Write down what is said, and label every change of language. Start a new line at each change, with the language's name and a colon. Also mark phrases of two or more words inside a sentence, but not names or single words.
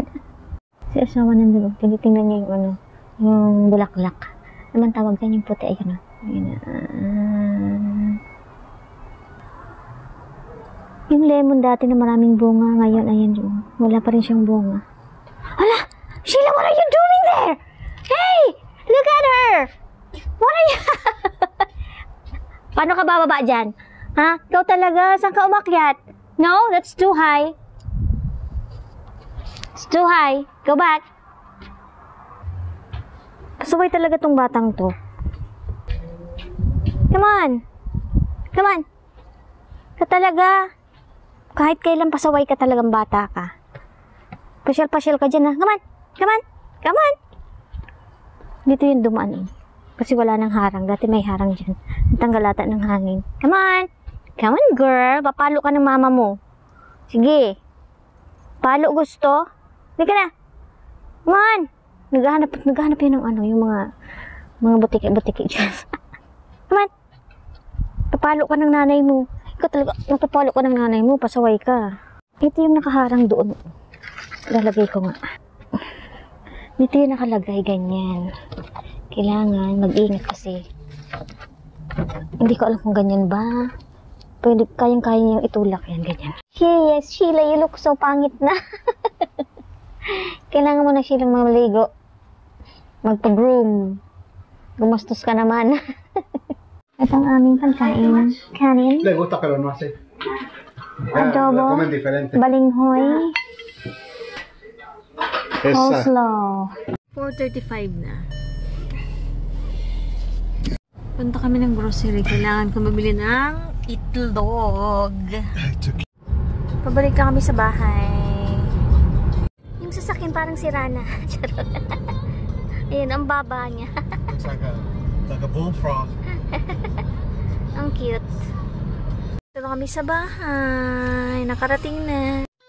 Filipino: Si asawa nandun. Tinitingnan niya yung bulaklak. Naman tawag dyan yung puti. Ayun na. Ayun na. Yung lemon dati na maraming bunga, ngayon, ayan yung, wala pa rin siyang bunga. Hala!
English: Sheila, what are you doing there? Hey! Look at her! What are you...
Filipino: Paano ka bababa dyan? Ha? Ikaw talaga? Saan ka umakyat?
English: No? That's too high. It's too high. Go back.
Filipino: Pasaway talaga tong batang to.
English: Come on! Come on!
Filipino: Ka talaga... Kahit kailan pasaway ka talagang bata ka. Pasyal-pasyal ka dyan, ha?
English: Come on! Come on! Come on!
Filipino: Dito yung dumaan, eh. Kasi wala nang harang. Dati may harang dyan. Tanggalata ng hangin.
English: Come on! Come on, girl!
Filipino: Papalo ka ng mama mo. Sige. Palo gusto? Hindi ka na.
English: Come on!
Filipino: Naghahanap yun ng yung mga butiki-butiki dyan.
English: Come on!
Filipino: Papalo ka ng nanay mo. Ikaw talaga, napapalo ko ng nanay mo, pasaway ka. Ito yung nakaharang doon. Lalagay ko nga. Dito yung nakalagay, ganyan. Kailangan mag-ingat kasi Hindi ko alam kung ganyan ba. Pwede, kayang-kaya niyang itulak yan, ganyan.
English: Yes, Sheila, you look so
Filipino: pangit na. Kailangan mo na, Sheila, maligo. Magpa-groom. Gumastos ka naman. Ito ang aming pagkain. Kanin.
Spanish: Le gusta que lo no hace. Adobo. La comen diferente. Balinghoy. Esa.
Filipino: Coleslaw. 4:35 na. Punta kami ng grocery. Kailangan ko mabili ng itlog. Pabalik na kami sa bahay. Yung sasakyan parang sira na. Charot. Ayun, ang baba niya.
English: It's like a bullfrog.
Filipino: Ang cute. Ito na kami sa bahay. Nakarating na.